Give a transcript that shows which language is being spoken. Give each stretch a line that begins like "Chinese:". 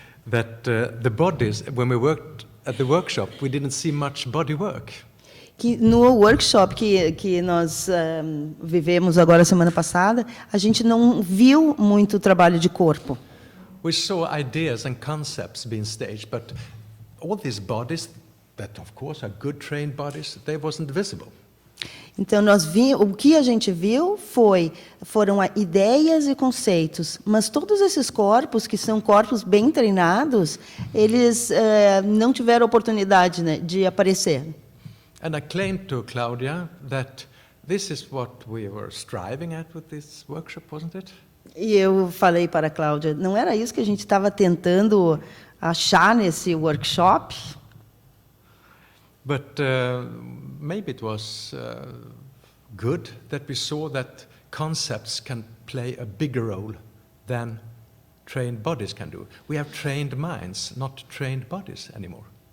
English: that the bodies, when we worked at the workshop, we didn't see much body work.
Portuguese: que no workshop que nós vivemos agora semana passada, a gente não viu muito trabalho de corpo.
English: We saw ideas and concepts being staged, but all these bodies, that of course are good trained bodies, they wasn't visible.
Portuguese: Então o que a gente viu foram ideias e conceitos, mas todos esses corpos que são corpos bem treinados, eles não tiveram oportunidade, né, de aparecer.
English: And I claimed to Claudia that this is what we were striving at with this workshop, wasn't it?
Portuguese: E eu falei para a Cláudia, não era isso que a gente estava tentando achar nesse workshop?
English: But maybe it was good that we saw that concepts can play a bigger role than trained bodies can do. We have trained minds, not trained bodies anymore.